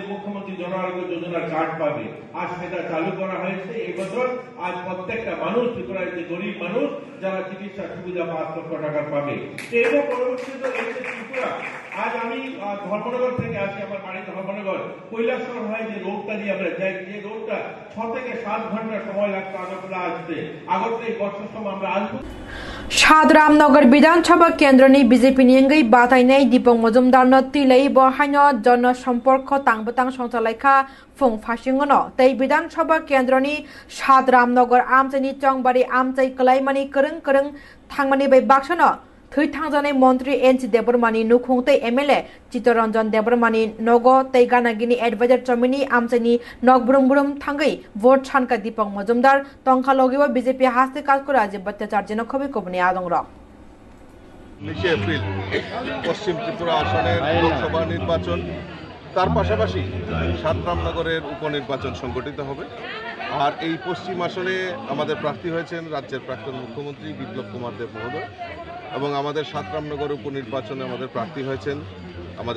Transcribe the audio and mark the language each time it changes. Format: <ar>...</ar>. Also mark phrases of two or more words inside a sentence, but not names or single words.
<bn>মুখ্যমন্ত্রী জন আরোগ্য যোজনার কার্ড পাবে আজ সেটা চালু করা হয়েছে এই বছর আজ প্রত্যেকটা মানুষ ত্রিপুরার যে গরিব মানুষ যারা চিকিৎসা সুবিধা 5 লক্ষ টাকা পাবে এরও পরবর্তীতে এই যে ত্রিপুরা আজ আমি ধর্মনগর থেকে আসি আমার বাড়ি ধর্মনগর কৈলাসহর হয় যে রোডটা দিয়ে আমরা যাই যে রোডটা 6 থেকে 7 ঘন্টা সময় লাগতো আগরতলা আসতে আগরতলা এই বর্ষার সময় আমরা আসবো</bn> <trp>रामनगर विधानसभा केन्द्रनि बीजेपी नियंगै बातायनाय दीपक मजुमदारनो तिलै बहायनो जनसम्पर्क तांबतां संचालयखा फुं फासिंगनो तै विधानसभा केन्द्रनि रामनगर आमचाइनि चंगबारि आमचाइ कलायमानि करंग करंग थांमानि बै बाक्सनो थै थांजानाय मन्त्री एनसी देबबर्मानि नुखुंतै एमएलए चित्तरंजन देबबर्मानि नगो तै गानागिनि एडभाइजर चमिनि आमचाइनि नगब्रुम ब्रुम थांगै भोट सानका दीपक मजुमदार तंखा लगेबो बीजेपी हास्ते काजको राज्य बत्याचार जेन खबि कबनि आदंग्र</trp> <bn>19 এপ্রিল পশ্চিম ত্রিপুরা আসনের লোকসভা নির্বাচন তার পাশাপাশি রামনগরের উপনির্বাচন সংগঠিত হবে আর এই পশ্চিম আসনে আমাদের প্রার্থী হয়েছেন রাজ্যের প্রাক্তন মুখ্যমন্ত্রী বিপ্লব কুমার দেব মহোদয় এবং আমাদের রামনগর উপনির্বাচনে আমাদের প্রার্থী হয়েছেন আমাদের</bn>